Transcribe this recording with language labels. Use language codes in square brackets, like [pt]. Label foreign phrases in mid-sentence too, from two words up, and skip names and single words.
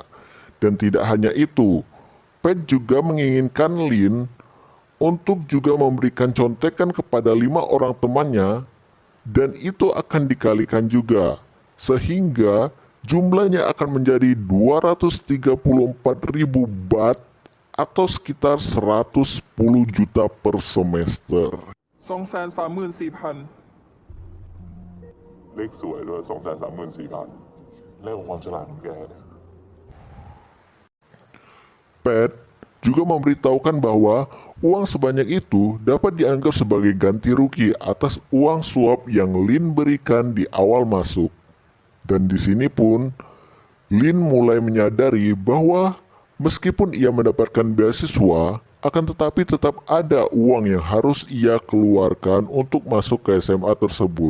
[id] Dan tidak hanya itu, Pat juga menginginkan Lynn untuk juga memberikan contekan kepada 5 orang temannya dan itu akan dikalikan juga. Sehingga jumlahnya akan menjadi 234.000 baht atau sekitar 110 juta per semester. [th] 234,000 เลขสวยด้วย234,000เลขของความฉลาดของแกเนี่ย [id] Pat juga memberitahukan bahwa uang sebanyak itu dapat dianggap sebagai ganti rugi atas uang suap yang Lynn berikan di awal masuk. Dan di sini pun Lynn mulai menyadari bahwa meskipun ia mendapatkan beasiswa, akan tetapi tetap ada uang yang harus ia keluarkan untuk masuk ke SMA tersebut.